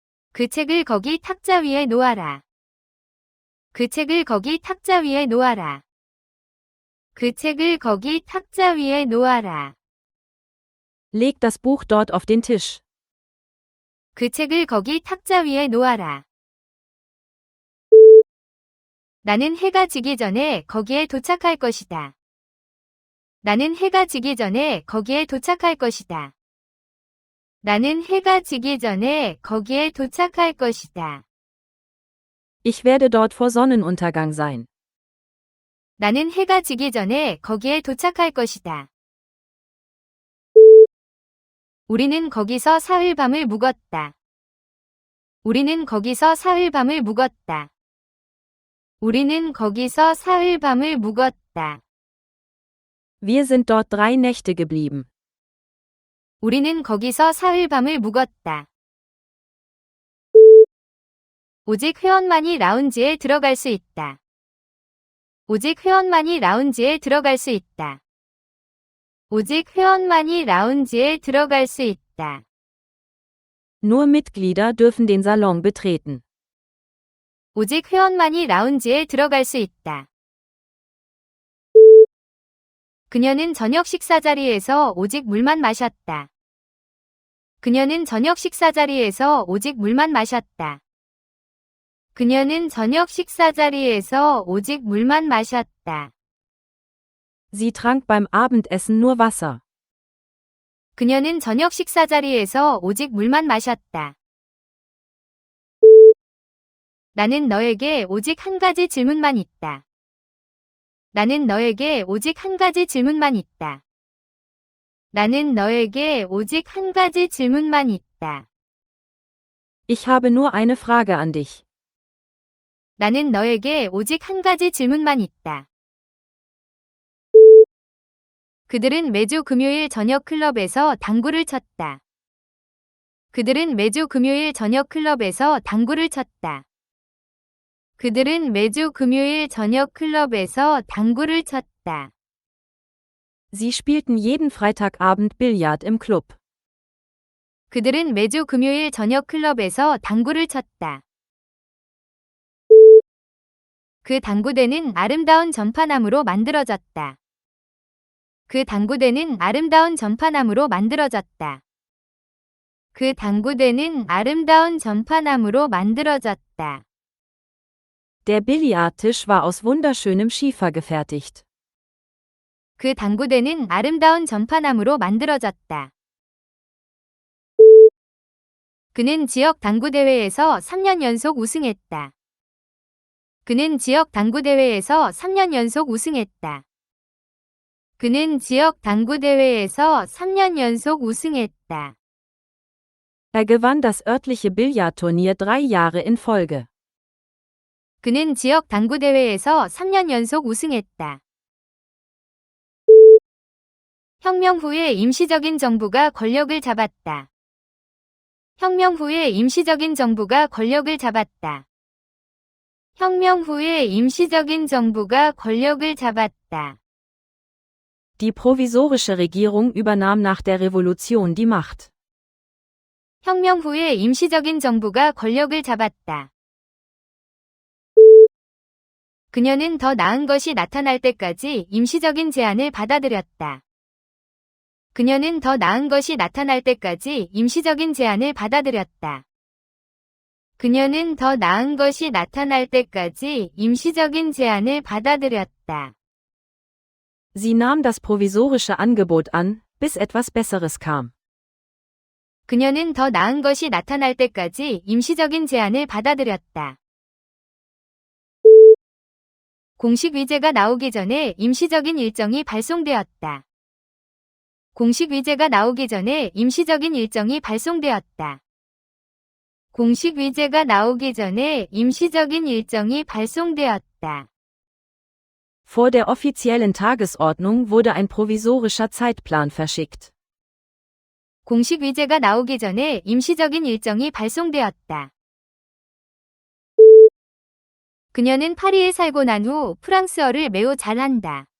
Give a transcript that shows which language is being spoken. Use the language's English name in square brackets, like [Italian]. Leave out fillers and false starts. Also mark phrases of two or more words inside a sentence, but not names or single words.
[Korean] 그 책을 거기 탁자 위에 놓아라. 그 책을 거기 탁자 위에 놓아라. 그 책을 거기 탁자 위에 놓아라. [German] Leg das Buch dort auf den Tisch. [Korean] 그 책을 거기 탁자 위에 놓아라. 나는 해가 지기 전에 거기에 도착할 것이다. 나는 해가 지기 전에 거기에 도착할 것이다. 나는 해가 지기 전에 거기에 도착할 것이다. [German] Ich werde dort vor Sonnenuntergang sein. [Korean] 나는 해가 지기 전에 거기에 도착할 것이다. 우리는 거기서 사흘 밤을 묵었다. 우리는 거기서 사흘 밤을 묵었다. 우리는 거기서 사흘 밤을 묵었다. [German] Wir sind dort 3 Nächte geblieben. [Korean] 우리는 거기서 사흘 밤을 묵었다. 오직 회원만이 라운지에 들어갈 수 있다. 오직 회원만이 라운지에 들어갈 수 있다. 오직 회원만이 라운지에 들어갈 수 있다. [German] Nur Mitglieder dürfen den Salon betreten. [Korean] 오직 회원만이 라운지에 들어갈 수 있다. 그녀는 저녁 식사 자리에서 오직 물만 마셨다. 그녀는 저녁 식사 자리에서 오직 물만 마셨다. 그녀는 저녁 식사 자리에서 오직 물만 마셨다. [German] Sie trank beim Abendessen nur Wasser. [Korean] 그녀는 저녁 식사 자리에서 오직 물만 마셨다. 나는 너에게 오직 한 가지 질문만 있다. 나는 너에게 오직 한 가지 질문만 있다. 나는 너에게 오직 한 가지 질문만 있다. [German] Ich habe nur eine Frage an dich. [Korean] 나는 너에게 오직 한 가지 질문만 있다. 그들은 매주 금요일 저녁 클럽에서 당구를 쳤다. 그들은 매주 금요일 저녁 클럽에서 당구를 쳤다. 그들은 매주 금요일 저녁 클럽에서 당구를 쳤다. [German] Sie spielten jeden Freitagabend Billard im Club. [Korean] 그들은 매주 금요일 저녁 클럽에서 당구를 쳤다. 그 당구대는 아름다운 전파나무로 만들어졌다. 그 당구대는 아름다운 전파나무로 만들어졌다. 그 당구대는 아름다운 전파나무로 만들어졌다. [German] Der Billardtisch war aus wunderschönem Schiefer gefertigt. [Korean] 그 당구대는 아름다운 전파나무로 만들어졌다. 그는 지역 당구대회에서 3년 연속 우승했다. 그는 지역 당구대회에서 3년 연속 우승했다. 그는 지역 당구대회에서 3년 연속 우승했다. [German] Er gewann das örtliche Billardturnier 3 Jahre in Folge. [Korean] 그는 지역 당구대회에서 3년 연속 우승했다. 혁명 후에 임시적인 정부가 권력을 잡았다. 혁명 후에 임시적인 정부가 권력을 잡았다. 혁명 후에 임시적인 정부가 권력을 잡았다. [German] Die provisorische Regierung übernahm nach der Revolution die Macht. [Korean] 혁명 후에 임시적인 정부가 권력을 잡았다. 그녀는 더 나은 것이 나타날 때까지 임시적인 제안을 받아들였다. 그녀는 더 나은 것이 나타날 때까지 임시적인 제안을 받아들였다. 그녀는 더 나은 것이 나타날 때까지 임시적인 제안을 받아들였다. [German] Sie nahm das provisorische Angebot an, bis etwas Besseres kam. [Korean] 그녀는 더 나은 것이 나타날 때까지 임시적인 제안을 받아들였다. 공식 위제가 나오기 전에 임시적인 일정이 발송되었다. 공식 위제가 나오기 전에 임시적인 일정이 발송되었다. 공식 위제가 나오기 전에 임시적인 일정이 발송되었다. [German] Vor der offiziellen Tagesordnung wurde ein provisorischer Zeitplan verschickt. [Korean] 공식 위제가 나오기 전에 임시적인 일정이 발송되었다. 그녀는 파리에 살고 난 후 프랑스어를 매우 잘한다.